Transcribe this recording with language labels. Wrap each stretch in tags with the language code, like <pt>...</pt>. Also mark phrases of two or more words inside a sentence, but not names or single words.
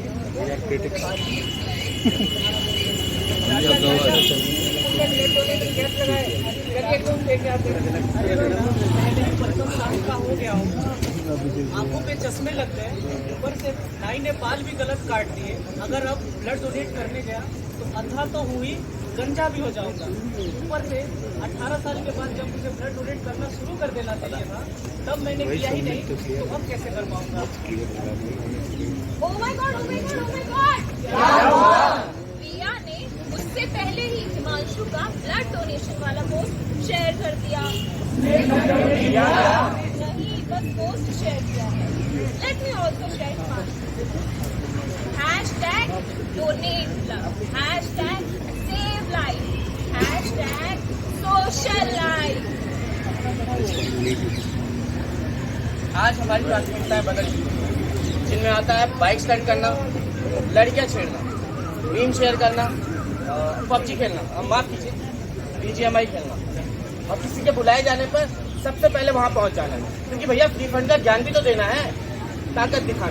<hi>आंखों पे चश्मे लगते हैं, ऊपर से नाई ने बाल भी गलत काट दिए। अगर अब</hi> <en>blood donate</en> <hi>करने गया तो अंधा तो हुई गंजा भी हो जाऊंगा। ऊपर से 18 साल के बाद जब मुझे</hi> <en>blood donate</en> <hi>करना शुरू कर देना चाहिए था, तब मैंने किया ही नहीं, तो अब कैसे कर पाऊंगा?</hi> <en>Oh my God, oh my God, oh my God!</en> <hi>क्या हुआ? प्रिया ने उससे पहले ही हिमांशु का</hi> <en>blood donation</en> <hi>वाला</hi> <en>post share</en> <hi>कर दिया। नहीं, बस</hi> <en>post share</en> <hi>किया है।</hi> <en>Let me also share mine. Hashtag donate love. Hashtag save life. Hashtag social life.</en> <hi>आज हमारी प्राथमिकताएं बदल चुकी हैं, जिनमें आता है</hi> <en>bike stunt</en> <hi>करना, लड़कियां छेड़ना,</hi> <en>meme share</en> <hi>करना, पबजी खेलना, माफ कीजिए BGMI खेलना, और किसी के बुलाए जाने पर सबसे पहले वहां पहुंच जाना है, क्योंकि भैया</hi> <en>free fund</en> <hi>का ज्ञान भी तो देना है, ताकत दिखाना।</hi>